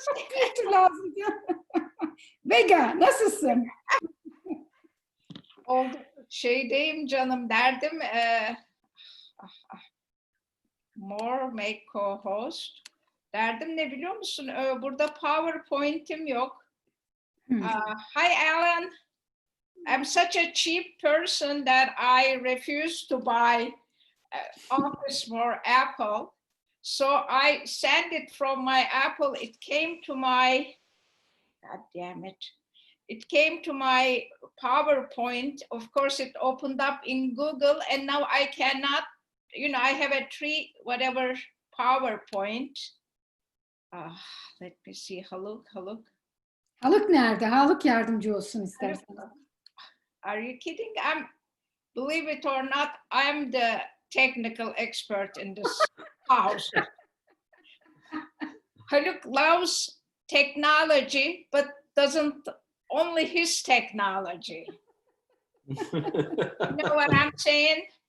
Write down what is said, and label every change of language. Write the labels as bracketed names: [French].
[Turkish] Bir türlü lazım ya. Vega, nasılsın? Oldu. Şeydeyim canım, derdim more make co-host. Derdim ne biliyor musun? Burada PowerPoint'im yok. [English] Hi Alan. I'm such a cheap person that I refuse to buy Office for Apple. So I sent it from my Apple. It came to my, God damn it. It came to my PowerPoint. Of course, it opened up in Google, and now I cannot, I have a whatever PowerPoint. Let me see. Haluk. [Turkish] Haluk nerede? Haluk yardımcı olsun istersen. [English] Are you kidding? Believe it or not, I'm the technical expert in this house. Haluk loves technology, but doesn't only his technology. You know what I'm saying?